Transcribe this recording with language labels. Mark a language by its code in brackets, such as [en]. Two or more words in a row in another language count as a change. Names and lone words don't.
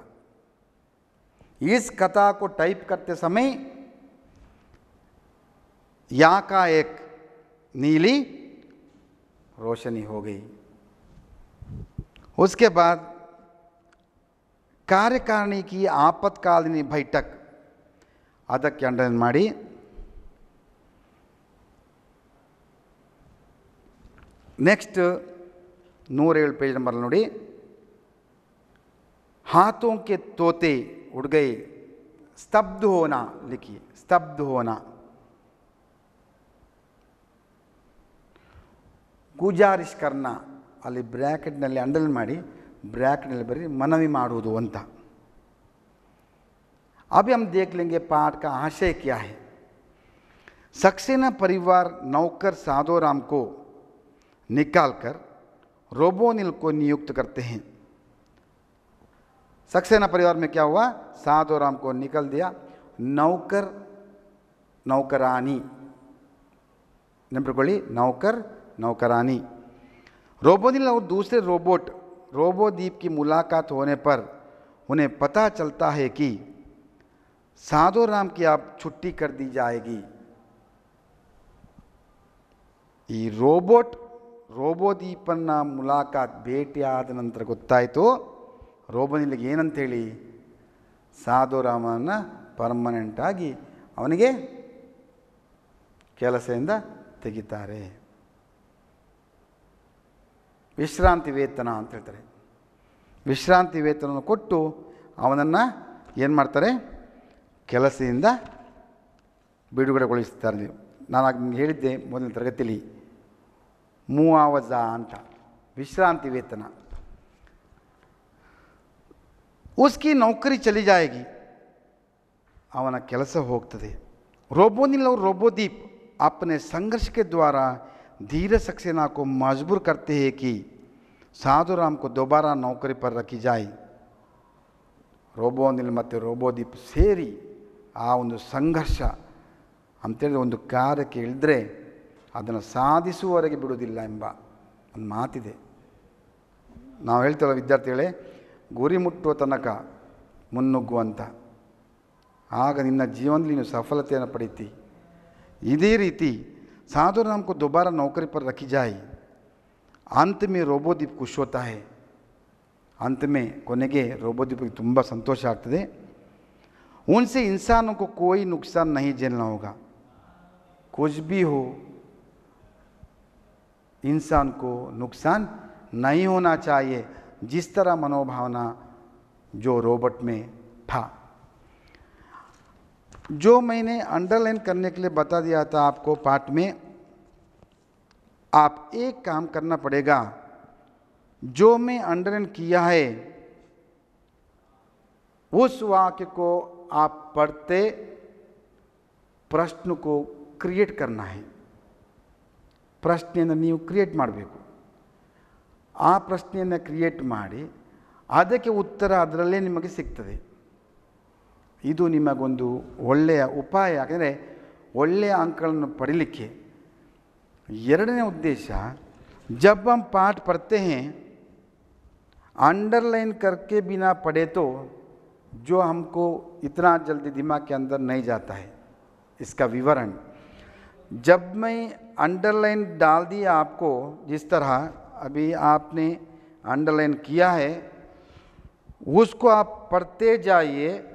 [hi] इस कथा को टाइप करते समय या का एक नीली रोशनी हो गई. उसके बाद कार्यकारिणी की आपातकालीन बैठक, [kn] ಅದಕ್ಕೆ ಅಂಡರ್ಲೈನ್ ಮಾಡಿ. [hi] नेक्स्ट 107 पेज नंबर नोड़ी, हाथों के तोते उड़ गए, स्तब्ध होना लिखिए, स्तब्ध होना. गुजारिश करना, [kn] ಅಲ್ಲಿ ಬ್ರ್ಯಾಕೆಟ್ನಲ್ಲಿ ಅಂಡರ್ಲೈನ್ ಮಾಡಿ, ಬ್ರ್ಯಾಕೆಟ್ನಲ್ಲಿ ಬರೀ ಮನವಿ ಮಾಡುವುದು ಅಂತ. [hi] अभी हम देख लेंगे पाठ का आशय क्या है. सक्सेना परिवार नौकर साधुराम को निकालकर रोबोनिल को नियुक्त करते हैं. सक्सेना परिवार में क्या हुआ, साधुराम को निकल दिया, नौकर नौकरानी, नेनपिट्ಕೊಳ್ಳಿ, नौकर नौकरानी. रोबोनिल और दूसरे रोबोट रोबोदीप की मुलाकात होने पर उन्हें पता चलता है कि साधुराम की अब छुट्टी कर दी जाएगी. [kn] ಈ ರೋಬೋದೀಪನ್ನ ಮುಲಾಕಾತ್ ಭೇಟಿಯಾದ ನಂತರ ಗೊತ್ತಾಯಿತು ರೋಬೋನಿಲ್ಗೆ ಏನಂತೇಳಿ, ಸಾಧುರಾಮನ ಪರ್ಮನೆಂಟಾಗಿ ಅವನಿಗೆ ಕೆಲಸದಿಂದ ತೆಗಿತಾರೆ. ವಿಶ್ರಾಂತಿ ವೇತನ ಅಂತ ಹೇಳ್ತಾರೆ. ವಿಶ್ರಾಂತಿ ವೇತನವನ್ನು ಕೊಟ್ಟು ಅವನನ್ನು ಏನು ಮಾಡ್ತಾರೆ, ಕೆಲಸದಿಂದ ಬಿಡುಗಡೆಗೊಳಿಸ್ತಾರೆ. ನಾನು ನಿಮಗೆ ಹೇಳಿದ್ದೆ ಮೊದಲನೇ ತರಗತಿಯಲ್ಲಿ ಮುಆವಜ ಅಂತ, ವಿಶ್ರಾಂತಿ ವೇತನ. [hi] उसकी नौकरी चली जाएगी, [kn] ಅವನ ಕೆಲಸ ಹೋಗ್ತದೆ. [hi] रोबोनिल और रोबोदीप अपने संघर्ष के द्वारा धीरज सक्सेना को मजबूर करते हैं कि साधुराम को दोबारा नौकरी पर रखी जाए. [kn] ರೋಬೋನಿಲ್ ಮತ್ತು ರೋಬೋದೀಪ್ ಸೇರಿ ಆ ಒಂದು ಸಂಘರ್ಷ ಅಂತೇಳಿದ್ರೆ ಒಂದು ಕಾರ್ಯಕ್ಕೆ ಇಳಿದ್ರೆ ಅದನ್ನು ಸಾಧಿಸುವವರೆಗೆ ಬಿಡುವುದಿಲ್ಲ ಎಂಬ ಒಂದು ಮಾತಿದೆ. ನಾವು ಹೇಳ್ತೇವೆ ವಿದ್ಯಾರ್ಥಿಗಳೇ, ಗುರಿ ಮುಟ್ಟುವ ತನಕ ಮುನ್ನುಗ್ಗುವಂತ, ಆಗ ನಿನ್ನ ಜೀವನದಲ್ಲಿ ನೀನು ಸಫಲತೆಯನ್ನು ಪಡೀತಿ. ಇದೇ ರೀತಿ [hi] साधुराम को दोबारा नौकरी पर रखी जाए. अंत में रोबोदीप खुश होता है. अंत में [kn] ಕೊನೆಗೆ ರೋಬೋದೀಪ್ಗೆ ತುಂಬ ಸಂತೋಷ ಆಗ್ತದೆ. [hi] उनसे इंसानों को कोई नुकसान नहीं झेलना होगा. कुछ भी हो इंसान को नुकसान नहीं होना चाहिए, जिस तरह मनोभावना जो रोबोट में था. जो मैंने अंडरलाइन करने के लिए बता दिया था आपको पाठ में, आप एक काम करना पड़ेगा. जो मैं अंडरलाइन किया है उस वाक्य को आप पढ़ते प्रश्न को क्रिएट करना है. [kn] ಪ್ರಶ್ನೆಯನ್ನು ನೀವು ಕ್ರಿಯೇಟ್ ಮಾಡಬೇಕು. ಆ ಪ್ರಶ್ನೆಯನ್ನು ಕ್ರಿಯೇಟ್ ಮಾಡಿ ಅದಕ್ಕೆ ಉತ್ತರ ಅದರಲ್ಲೇ ನಿಮಗೆ ಸಿಗ್ತದೆ. ಇದು ನಿಮಗೊಂದು ಒಳ್ಳೆಯ ಉಪಾಯ. ಯಾಕೆಂದರೆ ಒಳ್ಳೆಯ ಅಂಕಗಳನ್ನು ಪಡೀಲಿಕ್ಕೆ ಎರಡನೇ ಉದ್ದೇಶ, [hi] जब हम पाठ पढ़ते हैं अंडरलाइन करके बिना पढ़े तो जो हमको इतना जल्दी दिमाग के अंदर नहीं जाता है. इसका विवरण, जब मैं अंडरलाइन डाल दिया आपको, जिस तरह अभी आपने अंडरलाइन किया है, उसको आप पढ़ते जाइए.